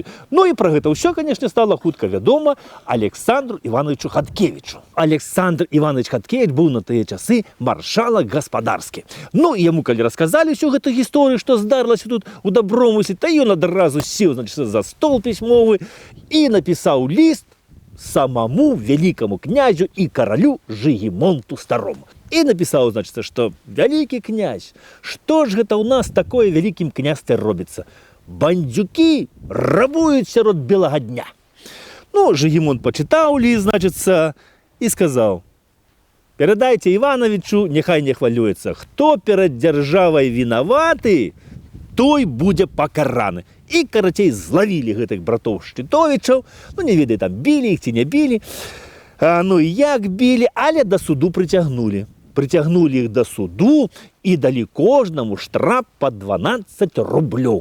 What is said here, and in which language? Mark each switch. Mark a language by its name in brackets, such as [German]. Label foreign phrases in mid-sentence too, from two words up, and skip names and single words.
[Belarusian] Ну і пра гэта ўсё, канешне, стала хутка вядома Александру Івановичу Хаткевічу. Александр Іванович Хаткевіч быў на тыя часы маршалак гаспадарскі. Ну і яму, калі расказалі ўсю гэту гісторыю, што здарылася тут у Добромыслі, то ён адразу сеў, значыць, за стол пісьмовы і напісаў ліст самому [Russian] великому князю и королю Жигимонту Старому. И написал, значит, что великий князь, что ж это у нас такое великим княстве робится? [Belarusian] Бандюки рабуют сярод [Russian] белого дня. Ну, Жигимонт почитал лист, значит, и сказал: передайте Ивановичу, нехай не хвалюется, кто перед державой виноваты, [Belarusian] той будзе пакараны. І, карацей, злавілі гэтых братоў Шчытовічаў, ну, не ведаю, там, білі іх ці не білі, ну, і як білі, але да суду прыцягнулі. прыцягнулі іх да суду і далі кожнаму штраф па 12 рублёў.